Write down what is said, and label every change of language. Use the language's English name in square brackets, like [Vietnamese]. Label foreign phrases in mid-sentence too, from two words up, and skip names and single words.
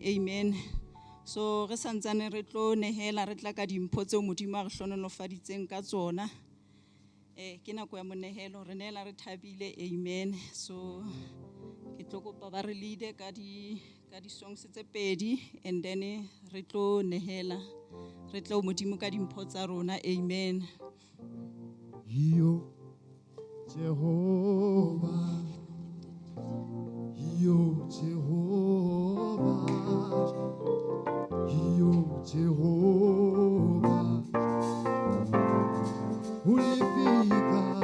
[Southern Sotho] Amen. So re santsane re tlo nehela re tla ka dimpho tseo Modimo a re hlonolofaditseng ka tsona. Ke nako ya monehelo re nehela re thabile. Amen. So ke tlo kopa ba re lead ka di songs tse pedi and then re tlo nehela re tlo Modimo ka dimpho tsa rona. Amen. [Swahili] Yo Jehovah, yo Jehovah, yo Jehovah, ulifika,